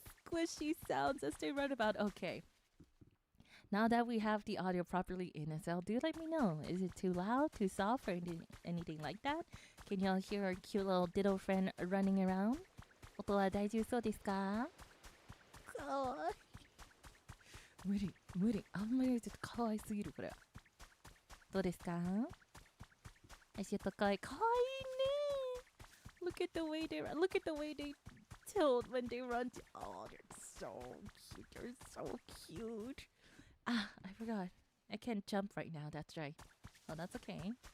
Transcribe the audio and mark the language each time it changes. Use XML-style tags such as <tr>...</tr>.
<en>Squishy sounds as they run about. Okay. Now that we have the audio properly in SL, do let me know. Is it too loud, too soft, or anything like that? Can y'all hear our cute little Ditto friend running around?</en> <ja>音は大丈夫そうですか？かわいい。無理。あんまりちょっとかわいすぎるこれ。どうですか？足高い。かわいいね。</ja> <en>Look at the way they run. Look at the way they tilt when they run. Oh, they're so cute. They're so cute. Ah, I forgot. I can't jump right now. That's right. Oh, that's okay.</en>